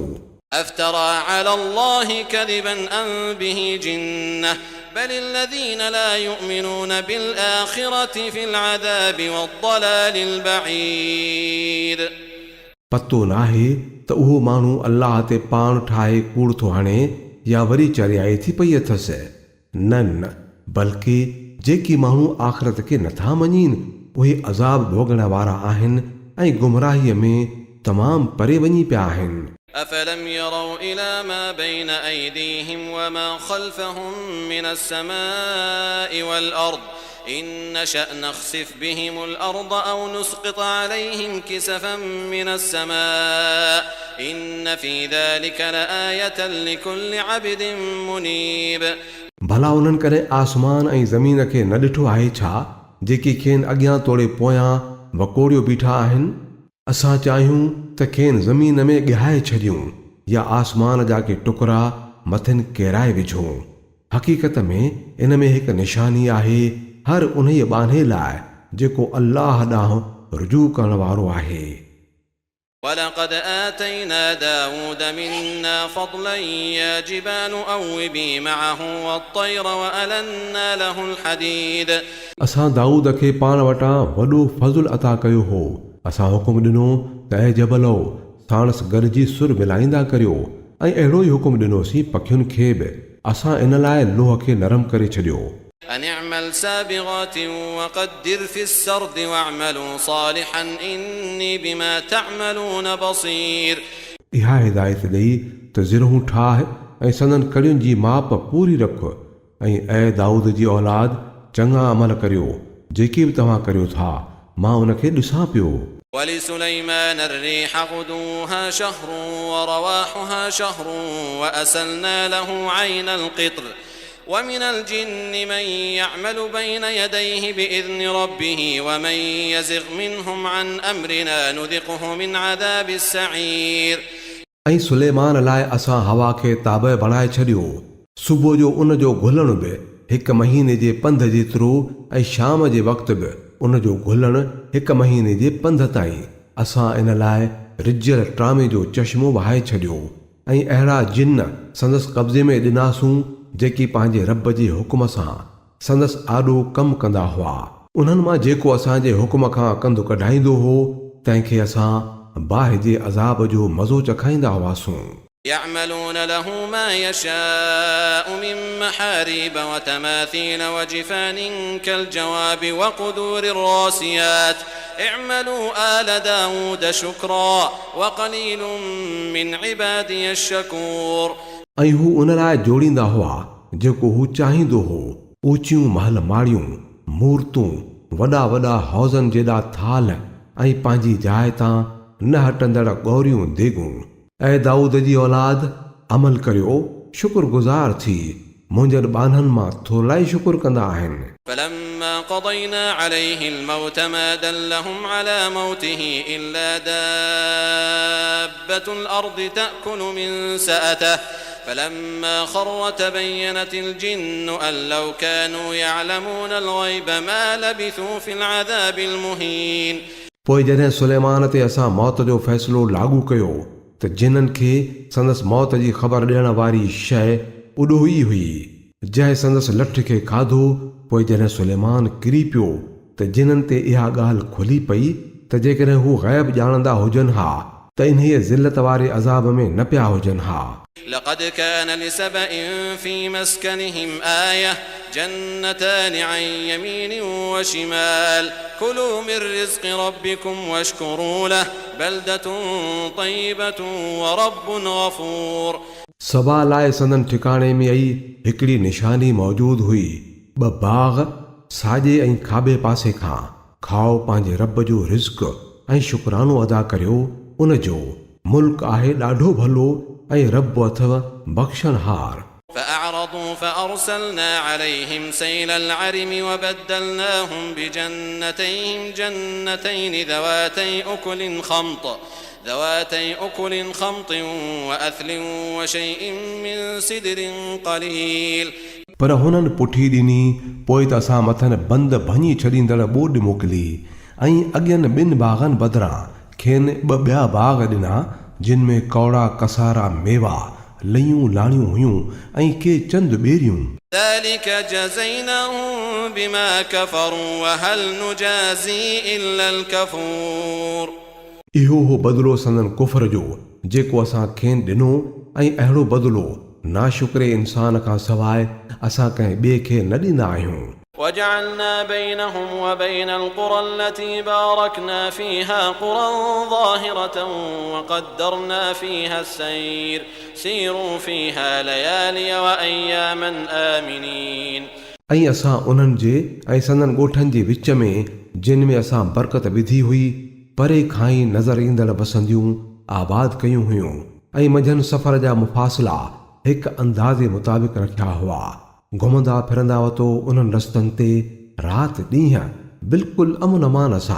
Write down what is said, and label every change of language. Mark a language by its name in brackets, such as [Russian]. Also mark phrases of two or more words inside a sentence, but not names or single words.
[Arabic] أفترى على الله كذبا أم به جنة بل الذين لا يؤمنون بالآخرة في العذاب والضلال البعيد। [Sindhi] पतो नाहे त उहो माण्हू अल्लाह ते पाण ठाहे कूड़ थो हणे या वरी चरियाई थी पई अथसि। न बल्कि जेकी माण्हू आख़िरत खे नथा मञीनि उहे अज़ाब भोगण वारा आहिनि ऐं गुमराहीअ में तमामु परे वञी पिया आहिनि। [Arabic] أفلم يروا إلى ما بين أيديهم وما خلفهم من السماء والأرض إن نشأ نخسف بهم الأرض أو نسقط عليهم كسفا من السماء إن في ذلك لآية لكل عبد منيب। [Sindhi] भला उन्हनि करे आसमान ऐं ज़मीन खे न ॾिठो आहे छा जेकी खेनि अॻियां तोड़े पोयां वकोड़ियो बीठा आहिनि। असां चाहियूं त खेनि ज़मीन में ॻहाए छॾियूं या आसमान जा के टुकड़ा मथिन केराए विझूं। हक़ीक़त में इन में हिकु निशानी आहे हर उन्हीअ बाने लाइ जेको अल्लाह ॾांहुं रुजू करण वारो आहे। [Arabic] ولقد آتينا داود منا فضلا يا جبال أوبي معه والطير وألنا له الحديد। [Sindhi] असां दाऊद खे पाण वटां वॾो फज़ुल अता कयो हो। असां हुकुम ॾिनो त ऐं जबलो साणस गॾिजी सुर मिलाईंदा करियो ऐं अहिड़ो ई हुकुम ॾिनोसीं पखियुनि खे बि। असां इन लाइ लोह खे नरम करे छॾियो। [Arabic] أن اعمل سابغات وقدر في السرد واعملوا صالحا إني بما تعملون بصير. [Sindhi] इहा हिदायत ॾेई त ज़िरहूं ठाह ऐं संदन कड़ियुनि जी माप पूरी रख ऐं ऐं दाऊद जी औलाद चङा अमल करियो जेके बि तव्हां करियो था मां उनखे ॾिसां पियो. [Arabic] ولسليمان الريح غدوها شهر ورواحها شهر وأسلنا له عين القطر ومن الجن من يعمل بين يديه بإذن ربه ومن يزغ منهم عن أمرنا نذقه من عذاب السعير. [Sindhi] ऐं सुलेमान लाइ असां हवा खे ताबे बणाए छॾियो. सुबुह जो उन जो घुलण बि 1 महीने जे पंध जेतिरो ऐं शाम जे वक़्तु बि उन जो घुलण 1 महीने जे पंध ताईं. असां इन लाइ रिजियल ट्रामे जो चश्मो वहाए छॾियो ऐं अहिड़ा जिन संदसि कब्ज़े में ॾिनासूं जेकी पंहिंजे रब जे हुकुम सां संदसि आॾो कमु कंदा हुआ. उन्हनि मां जेको असांजे हुकुम खां कंधु कढाईंदो हो तंहिंखे असां बाहि जे अज़ाब जो मज़ो चखाईंदा हुआसूं. [Arabic] يعملون له ما يشاء من محاريب وتماثيل وجفان كالجواب وقدور الراسيات اعملوا آل داود شكرا وقليل من عبادي الشكور. [Sindhi] ऐं हू उन लाइ जोड़ींदा हुआ जेको हू चाहींदो हो. ऊचियूं महल माड़ियूं, मूर्तूं, वॾा वॾा हौज़न जेॾा थाल ऐं पंहिंजी जाइ तां न हटंदड़ गौरियूं देगूं. ऐं दाऊद जी औलाद अमल करियो शुक्रगुज़ार थी मुंहिंजनि ॿाननि मां थोरा ई शुक्र कंदा आहिनि. [Arabic] فلما قضينا عليه الموت ما دلهم على موته إلا دابة الأرض تأكل من سأته فلما خر تبينت الجن أن لو كانوا يعلمون الغيب ما لبثوا في العذاب المهين. [Sindhi] पोइ जॾहिं सुलेमान ते असां मौत जो फ़ैसिलो लागू कयो त जिन्हनि खे संदसि मौत जी ख़बर ॾियण वारी शइ उॾोही हुई जंहिं संदसि लठ खे खाधो. पोइ जॾहिं सुलेमान किरी पियो त जिन्हनि ते इहा ॻाल्हि खुली पई त जेकॾहिं हू ग़ैब ॼाणंदा हुजनि हा त इन्हीअ ज़िलत वारे अज़ाब में न पिया हुजनि हा. [Arabic] لقد كان لسبإ في مسكنهم آية جنتان عن يمين وشمال كلوا من رزق ربكم واشكروا له بلدة طيبة ورب غفور. [Sindhi] सबा लाइ संदन ठिकाणे में आई हिकिड़ी निशानी मौजूद हुई. 2 बाग साॼे ऐं खाॿे पासे खां. खाओ पंहिंजे रब जो रिज़्क़ ऐं शुक्रानो अदा करियो. उन जो मुल्क आहे ॾाढो भलो ऐं रब अथव बख़्शणहार. [Arabic] فأعرضوا فأرسلنا عليهم سيل العرم وبدلناهم بجنتين ذواتي أكل خمط وأثل وشيء من سدر قليل. [Sindhi] पर हुननि पुठी ॾिनी. पोइ त असां मथनि बंद भञी छॾींदड़ ॿोॾ मोकिली ऐं अॻियनि 2 बागनि बदिरां खेनि 2 ॿिया बाग ॾिना जिन में कौड़ा कसारा मेवा लयूं लाणियूं हुयूं ऐं के चंद ॿेरियूं. [Arabic] ذلك جزيناهم بما كفروا وهل نجازي إلا الكفور. [Sindhi] इहो हो बदिलो संदन कुफर जो जेको असां खेनि ॾिनो ऐं अहिड़ो बदिलो नाशुक्रे इंसान खां सवाइ असां कंहिं ॿिए खे न ॾींदा आहियूं. [Arabic] وجعلنا بينهم وبين القرى التي باركنا فيها قرى ظاهرة وقدرنا فيها السير سيروا فيها ليالي وأياما آمنين. [Sindhi] ऐं असां उन्हनि जे ऐं संदन ॻोठनि जे विच में जिन में असां बरकत विधी हुई परे खां ई नज़र ईंदड़ बसंदियूं आबाद कयूं हुयूं ऐं मंझंदि सफ़र जा मुफ़ासिला हिकु अंदाज़े मुताबिक़ रखिया हुआ. घुमंदा फिरंदा वतो उन्हनि रस्तनि ते राति ॾींहं बिल्कुलु अमन अमान सां.